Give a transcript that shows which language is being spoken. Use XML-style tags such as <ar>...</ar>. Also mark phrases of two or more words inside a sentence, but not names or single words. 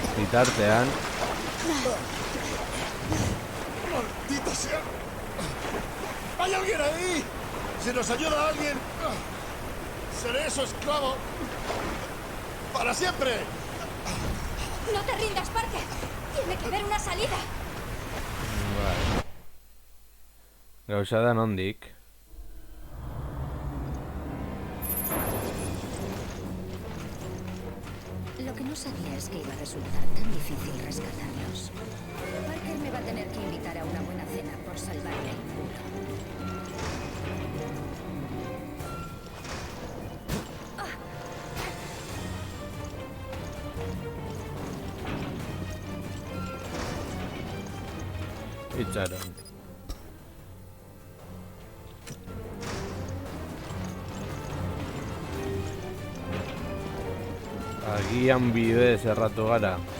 <eu>Bitartean.</eu> <es>¡Maldita sea! ¡Hay alguien ahí! ¡Si nos ayuda alguien! ¡Seré su esclavo! ¡Para siempre! No te rindas, Parker. Tiene que haber una salida. Vale.</es> <eu>Gauza da nondik.</eu> <es>Lo que no sabía es que iba a resultar tan difícil rescatarlos. Parker me va a tener que invitar a una buena cena por salvarle el culo.</es> <eu>Itxaron. Agian bidez erratu gara.</eu>